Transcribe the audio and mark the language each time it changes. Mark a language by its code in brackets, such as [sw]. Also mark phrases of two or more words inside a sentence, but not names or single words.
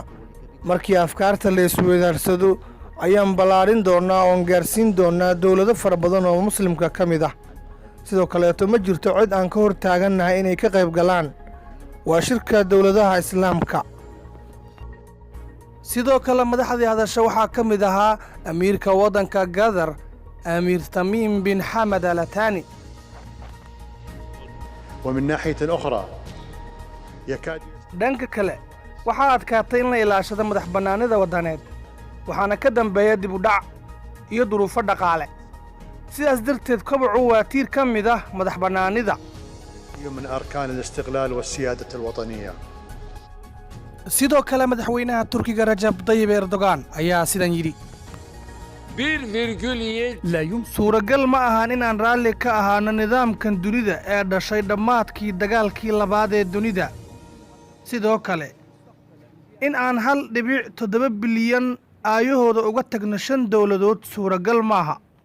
[so] markii afkaarta la isweydaarsado ayaan ballaarin doonaa oon gaarsiin doonaa dawlado fara badan oo muslimka ka mid ah. sidoo kaleeto ma jirto cid aan ka hor taagannahay inay ka qayb galaan. waa shirka dawladaha islaamka. sidoo kale madaxdii hadasha waxaa ka mid ahaa amiirka waddanka Qatar, Amiir Tamim bin Hamad Al Thani. [ar] ومن ناحية أخرى يكاد [so] dhanka kale waxaa adkaatay in la ilaashado madax bannaanida waddaneed waxaana ka dambeeya dib u dhac iyo duruufo dhaqaale. sidaas darteed kobocu waa tiir ka mid ah madax bannaanida. [ar] من أركان الاستقلال والسيادة الوطنية. [so] sidoo kale madaxweynaha Turkiga Recep Tayyip Erdogan ayaa sidan yidhi suuragal ma ahan in aan raalli ka ahaano nidaamkan dunida ee dhashay dhammaadkii dagaalkii labaad ee dunida. sidoo kale in aan 1.7 bilyan aayahooda uga tagno shan dawladood suuragal maaha.